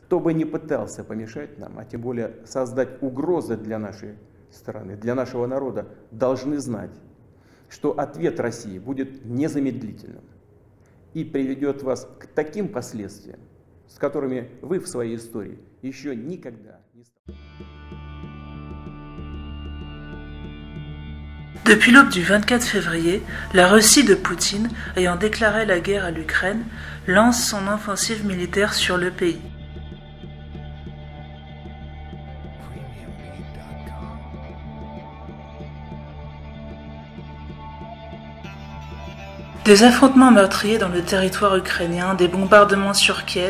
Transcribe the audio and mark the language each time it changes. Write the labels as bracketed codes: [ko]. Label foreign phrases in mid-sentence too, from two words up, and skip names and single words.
[ru] Кто бы ни пытался помешать нам, а тем более создать угрозы для нашей страны, для нашего народа, должны знать, что ответ России будет незамедлительным и приведет вас к таким последствиям, с которыми вы в своей истории еще никогда не сталкивались. [fr] Depuis l'aube du 24 février, la Russie de Poutine, ayant déclaré la guerre à l'Ukraine, lance son offensive militaire sur le pays. Des affrontements meurtriers dans le territoire ukrainien, des bombardements sur Kiev.